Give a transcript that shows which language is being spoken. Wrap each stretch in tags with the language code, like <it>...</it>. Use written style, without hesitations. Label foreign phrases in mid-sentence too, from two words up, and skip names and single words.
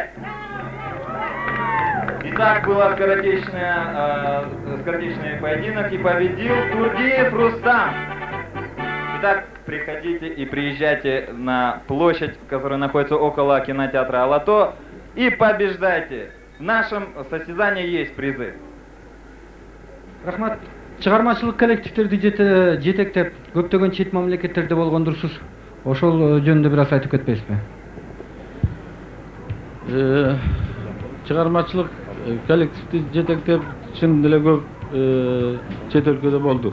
<ru>Итак, был скоротечный поединок и победил Турдиев Рустам. Итак, приходите и приезжайте на площадь, которая находится около кинотеатра Алато, и побеждайте. В нашем состязании есть призы.</ru> <ky>Рахмат, чыгармачылык коллективтерди жетектеп көптөгөн чет мамлекеттерде болгондурсуз. Ошол жөнүндө бир аз айтып кетпейсизби? Чыгармачылык коллективди жетектеп чын деле көп чет өлкөдө болдук.</ky>